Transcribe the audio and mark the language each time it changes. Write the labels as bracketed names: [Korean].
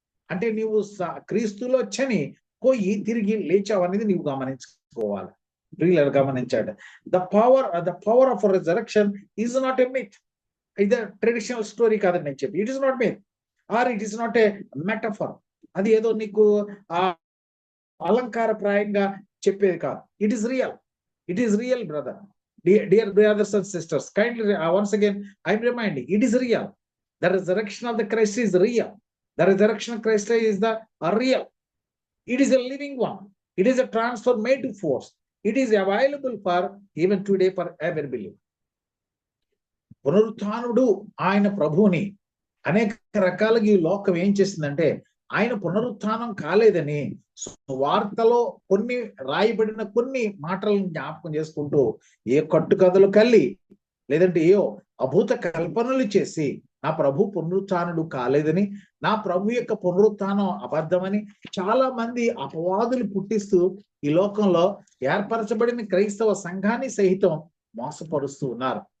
[Telugu] అంటే నీవు క్రీస్తులో పోయి తిరిగి లేచావు అనేది నీవు గమనించుకోవాలి. గమనించాడు. [English] The power of resurrection is not a myth. [Telugu] ఇది ట్రెడిషనల్ స్టోరీ కాదని నేను చెప్పి, [English] It is not myth or it is not a metaphor. [Telugu] అది ఏదో నీకు అలంకారప్రాయంగా చెప్పేది కాదు. [English] It is real brother. Dear brothers and sisters, kindly once again I am reminding, it is real. The resurrection of the Christ is real. The resurrection of Christ is the real. It is a living one. It is a transformative force. It is available for even today for every believer. [Telugu] పునరుత్థానుడు ఆయన ప్రభువుని అనేక రకాలుగా ఈ లోకం ఏం చేసిందంటే, ఆయన పునరుత్థానం కాలేదని వార్తలో కొన్ని రాయబడిన కొన్ని మాటలను జ్ఞాపకం చేసుకుంటూ ఏ కట్టుకథలు కల్లి లేదంటే ఏ అభూత కల్పనలు చేసి నా ప్రభు పునరుత్థానుడు కాలేదని, నా ప్రభు యొక్క పునరుత్థానం అబద్ధమని చాలా మంది అపవాదులు పుట్టిస్తూ ఈ లోకంలో ఏర్పరచబడిన క్రైస్తవ సంఘాన్ని సహితం మోసపరుస్తూ ఉన్నారు.